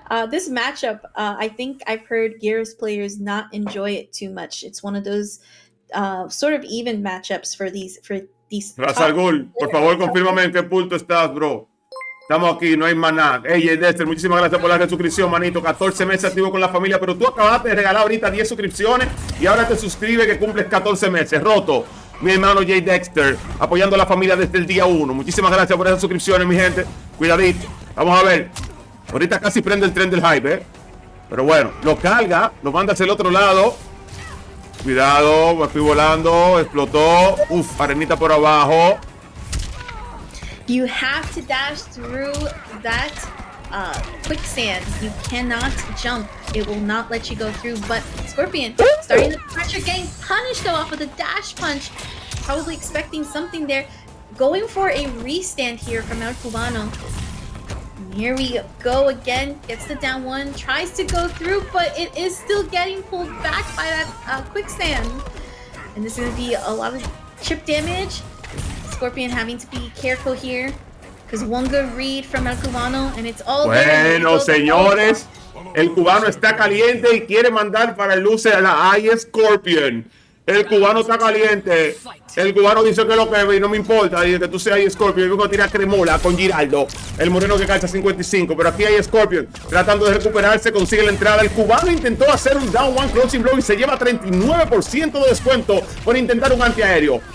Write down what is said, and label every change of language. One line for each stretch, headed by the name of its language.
English: This matchup, I think I've heard Garrus players not enjoy it too much. It's one of those sort of even matchups for these
Spanish: Razalgul, por favor, confírmame en qué punto estás, bro. Estamos aquí, no hay más nada. Hey, Dexter, muchísimas gracias por la suscripción, manito. 14 meses activo con la familia, pero tú acabaste de regalar ahorita 10 suscripciones y ahora te suscribes que cumples 14 meses. Roto. Mi hermano Jay Dexter, apoyando a la familia desde el día 1. Muchísimas gracias por esas suscripciones, mi gente. Cuidadito. Vamos a ver. Ahorita casi prende el tren del hype, Pero bueno, lo carga, lo manda hacia el otro lado. Cuidado, me fui volando, explotó. Arenita por abajo.
English: You have to dash through that quicksand. You cannot jump. It will not let you go through. But Scorpion starting the pressure, getting punished though off of the dash punch. Probably expecting something there. Going for a restand here from El Cubano. And here we go again. Gets the down one. Tries to go through, but it is still getting pulled back by that quicksand. And this is going to be a lot of chip damage. Scorpion having to be careful here. Because one good read from el Cubano and it's all there.
Spanish: Bueno, señores, el cubano está caliente y quiere mandar para el luce a la iscorpion. El cubano está caliente. El cubano dice que lo que ve y no me importa. Dice que tú seas Scorpion. Yo vengo a tirar cremola con Giraldo. El moreno que calza 55. Pero aquí hay Scorpion tratando de recuperarse. Consigue la entrada. El cubano intentó hacer un down one crouching blow y se lleva 39% de descuento por intentar un antiaéreo.